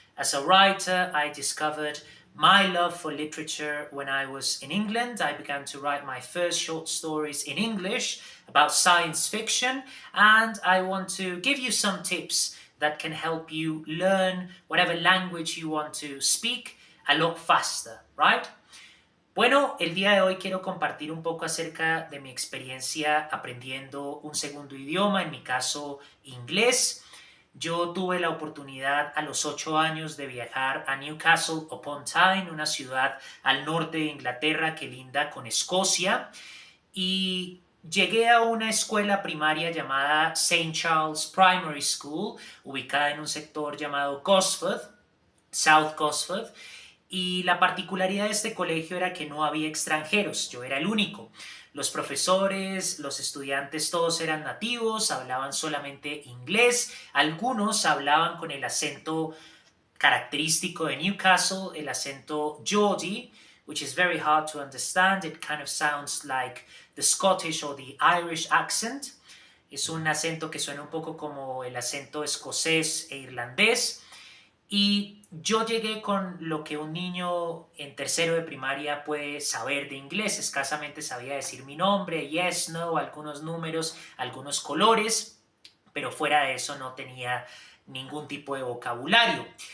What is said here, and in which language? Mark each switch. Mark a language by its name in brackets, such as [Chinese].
[English] As a writer, I discovered my love for literature when I was in England. I began to write my first short stories in English about science fiction, and I want to give you some tips that can help you learn whatever language you want to speak a lot faster, right? [Spanish] Bueno, el día de hoy quiero compartir un poco acerca de mi experiencia aprendiendo un segundo idioma, en mi caso inglés. Yo tuve la oportunidad a los 8 años de viajar a Newcastle upon Tyne, una ciudad al norte de Inglaterra que linda con Escocia, y llegué a una escuela primaria llamada St. Charles Primary School, ubicada en un sector llamado Gosford, South Gosford, y la particularidad de este colegio era que no había extranjeros, yo era el único. Los profesores, los estudiantes, todos eran nativos, hablaban solamente inglés, algunos hablaban con el acento característico de Newcastle, el acento Geordie, [English] which is very hard to understand. It kind of sounds like the Scottish or the Irish accent. [Spanish] Es un acento que suena un poco como el acento escocés e irlandés. Y yo llegué con lo que un niño en tercero de primaria puede saber de inglés. Escasamente sabía decir mi nombre, yes, no, algunos números, algunos colores, pero fuera de eso no tenía ningún tipo de vocabulario.